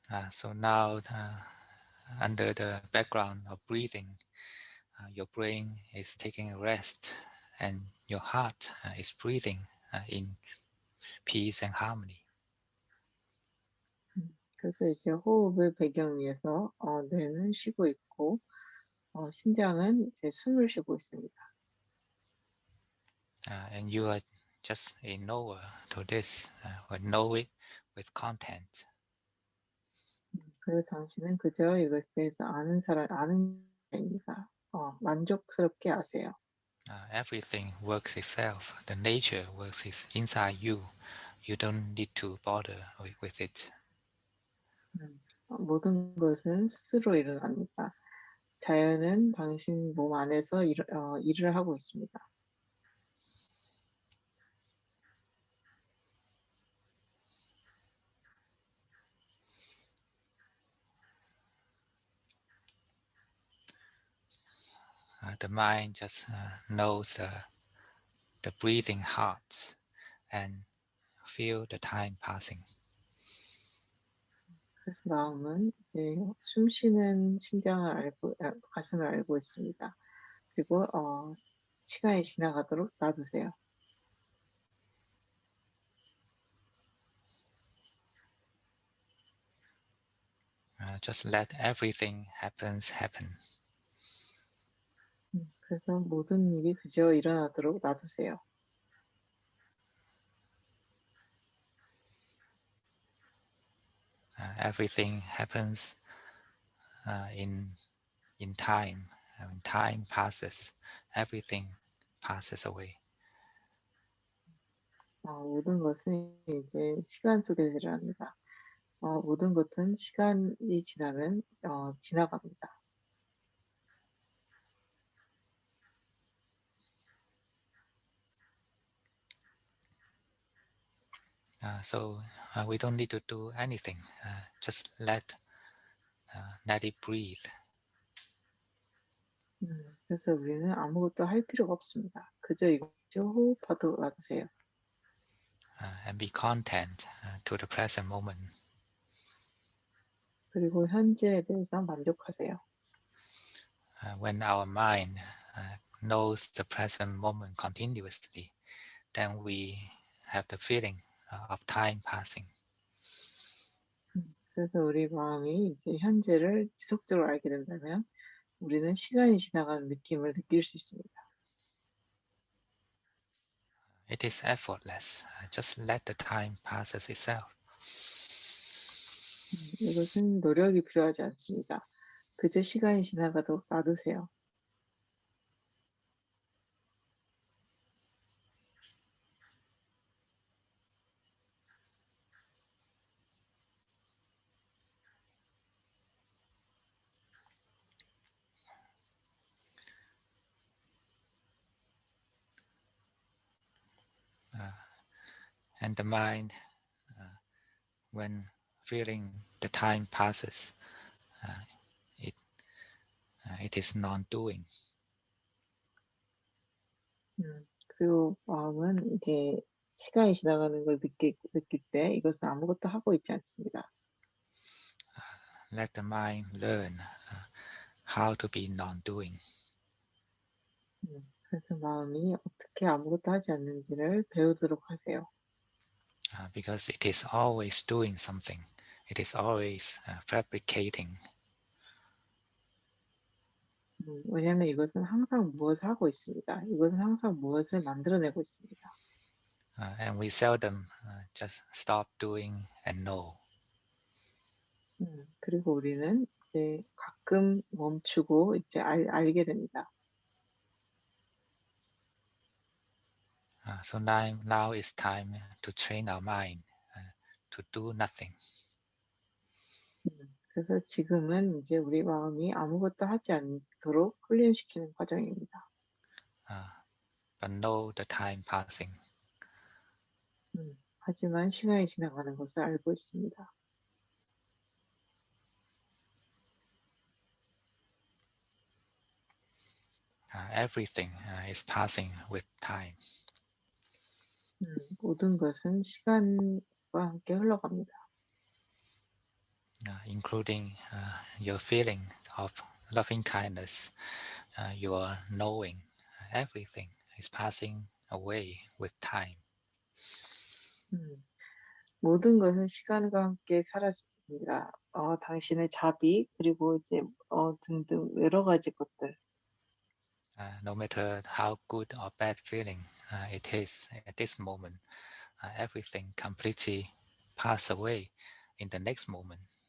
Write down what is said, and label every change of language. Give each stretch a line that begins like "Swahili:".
English: So now, under the background of breathing, your brain is taking a rest and your heart is breathing in peace and harmony.
Korean: 그래서 이제 호흡을 배경 위해서 뇌는 쉬고 있고 심장은 이제 숨을 쉬고 있습니다.
English: And you are just a knower to this, but know it with content.
Korean: 그리고 당신은 그저 이것에 대해서 아는 사람입니다. 만족스럽게 아세요.
English: Everything works itself. The nature works inside you. You don't need to bother with it.
Korean: 모든 것은 스스로 일어납니다. 자연은 당신 몸 안에서 일을 하고 있습니다.
English: The mind just knows the breathing heart and feel the time passing.
Korean: 그래서 마음은 이제 숨 쉬는 가슴을 알고 있습니다. 그리고 시간이 지나가도록 놔두세요.
English: Just let everything happen.
Korean: 그래서 모든 일이 그저 일어나도록 놔두세요.
English: Everything happens in time. When time passes, everything passes away.
Korean: 모든 것은 이제 시간 속에서 일어납니다. 모든 것은 시간이 지나면 지나갑니다.
English: So we don't need to do anything. Just let it breathe.
Korean: 그래서 우리는 아무것도 할 필요가 없습니다. 그저 이것을 호흡하도록 놔두세요.
English: And be content to the present moment.
Korean: 그리고 현재에 대해서 만족하세요.
English: When our mind knows the present moment continuously, then we have the feeling of time passing.
Korean: 그래서 우리 마음이 이제 현재를 지속적으로 알게 된다면 우리는 시간이 지나가는 느낌을 느낄 수 있습니다.
English: It is effortless. Just let the time pass itself.
Korean: 이것은 노력이 필요하지 않습니다. 그저 시간이 지나가도 놔두세요.
English: And the mind, when feeling the time passes, it it is non-doing.
Korean: 그리고 마음은 이제 시간이 지나가는 걸 느낄 때 이것은 아무것도 하고 있지 않습니다.
English: Let the mind learn how to be non-doing.
Korean: 그래서 마음이 어떻게 아무것도 하지 않는지를 배우도록 하세요.
English: Because it is always doing something. It is always fabricating.
Korean: 왜냐하면 이것은 항상 무엇을 하고 있습니다. 이것은 항상 무엇을 만들어내고 있습니다.
English: And we seldom just stop doing and know.
Korean: 그리고 우리는 이제 가끔 멈추고 이제 알게 됩니다.
English: So now it's time to train our mind to do nothing.
Korean: 그래서 지금은 이제 우리 마음이 아무것도 하지 않도록 훈련시키는 과정입니다.
English: But know the time passing.
Korean: 하지만 시간이 지나가는 것을 알고 있습니다.
English: Everything is passing with time.
Korean: 모든 것은 시간과 함께 흘러갑니다.
English: Including your feeling of loving kindness, your knowing, everything is passing away with time.
Korean: 모든 것은 시간과 함께 사라집니다. 당신의 자비 그리고 이제 등등 여러 가지 것들.
English: No matter how good or bad feeling it is at this moment, everything completely pass away in the next moment.